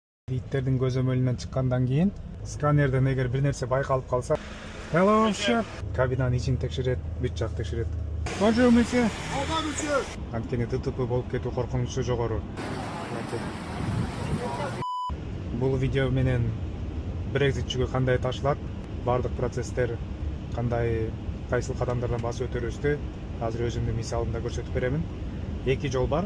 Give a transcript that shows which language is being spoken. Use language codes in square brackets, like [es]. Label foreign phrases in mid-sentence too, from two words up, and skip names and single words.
[ky] иттердин көзөмөлүнөн чыккандан кийин сканерден эгер бир нерсе байкалып калса, [en] hello chef, [ky] кабинанын ичин текшерет, бүт жак текшерет. [fr] Bonjour monsieur. Bonjour monsieur. [ky] Анткени ТТП болуп кетүү коркунучу жогору. Бул видео менен Brexitчүгө кандай ташылат, бардык процесстер кандай, кайсыл кадамдардан басып өтөрүбүздү азыр өзүмдүн мисалымда көрсөтүп беремин. Эки жол бар.